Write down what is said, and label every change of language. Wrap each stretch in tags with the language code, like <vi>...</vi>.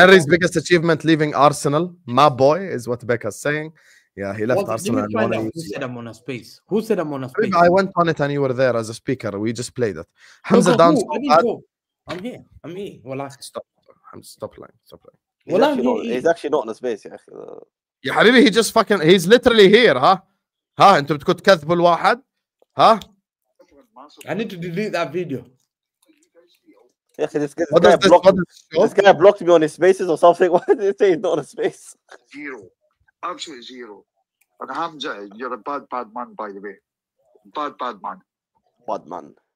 <en>Henry's biggest achievement leaving Arsenal, my boy, is what Becca's saying. Yeah, he left Arsenal. Who said I'm on a space? Who said I'm on a space? I went on it and you were there as a speaker. We just played it. Hamza down. I'm here. Well, stop lying. He's actually not on a space</en> <ar>يا أخي. يا حبيبي,</ar> <en>he just fucking, he's literally here,</en> <ar>ها انتوا بدكم تكذبوا الواحد, ها.</ar> <en>I need to delete that video.</en> <ar>يا أخي,</ar> <en>this guy blocked me on his spaces or something. Why did he say he's not on a space? Zero. Absolutely zero. And Hamza, you're a bad man, by the way. Bad man. Bad man.</en>